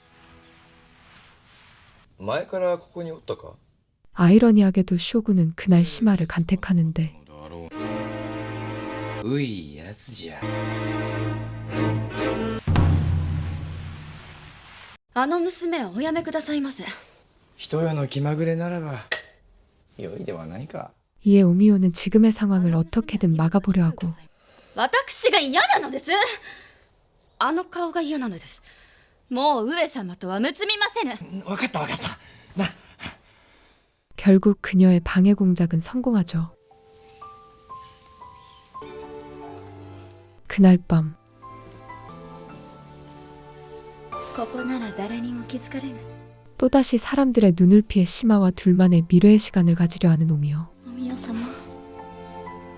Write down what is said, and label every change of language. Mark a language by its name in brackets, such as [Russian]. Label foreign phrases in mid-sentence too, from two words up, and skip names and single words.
[Japanese] 前からここにおったか [Korean] 아이러니하게도 쇼군은 그날 시마를 간택하는데 [Japanese] ういやつじゃあの娘をおやめくださいませ。人よの気まぐれならば良いではないか [Korean] 이에 오미오는 지금의 상황을 어떻게든 막아보려 하고 [Japanese] 私が嫌なのです。あの顔が嫌なのです。もう上様とは結びませぬ。分かった分かったな [Korean] 결국 그녀의 방해 공작은 성공하죠. 그날 밤 [Japanese] ここなら誰にも気づかれぬ。 [Korean] 또다시 사람들의 눈을 피해 시마와 둘만의 미래의 시간을 가지려 하는 오미오.